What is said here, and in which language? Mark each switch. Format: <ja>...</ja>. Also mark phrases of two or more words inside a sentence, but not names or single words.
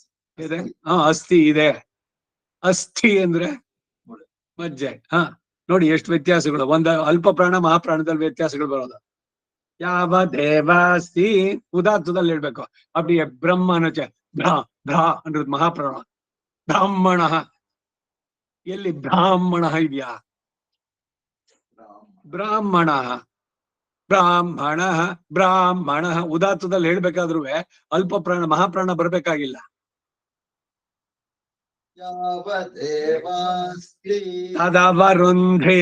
<kn>ಇದೆ ಅಸ್ಥಿ ಇದೆ ಅಸ್ಥಿ ಅಂದ್ರೆ ಮಜ್ಜೆ ನೋಡಿ ಎಷ್ಟು ವ್ಯತ್ಯಾಸಗಳು ಒಂದ ಅಲ್ಪ ಪ್ರಾಣ ಮಹಾಪ್ರಾಣದಲ್ಲಿ ವ್ಯತ್ಯಾಸಗಳು ಬರೋದು ಯಾವ ದೇವಾಸ್ತಿ ಉದಾತ್ತದಲ್ಲಿ ಹೇಳ್ಬೇಕು. அப்படியே ಬ್ರಹ್ಮನ ಬ್ರಾ ಬ್ರಾ ಅನ್ನೋದು ಮಹಾಪ್ರಾಣ. ಬ್ರಾಹ್ಮಣ ಎಲ್ಲಿ ಬ್ರಾಹ್ಮಣ ಇದೆಯಾ? ಬ್ರಾಹ್ಮಣ ಬ್ರಾಹ್ಮಣ ಬ್ರಾಹ್ಮಣ ಉದಾತ್ತದಲ್ಲಿ ಹೇಳ್ಬೇಕಾದ್ರೂ ಅಲ್ಪ ಪ್ರಾಣ ಮಹಾಪ್ರಾಣ ಬರ್ಬೇಕಾಗಿಲ್ಲ.</kn> <sa>ಯಾವದೇವಾಸ್ತಿ ತದವರುಂಧೆ</sa>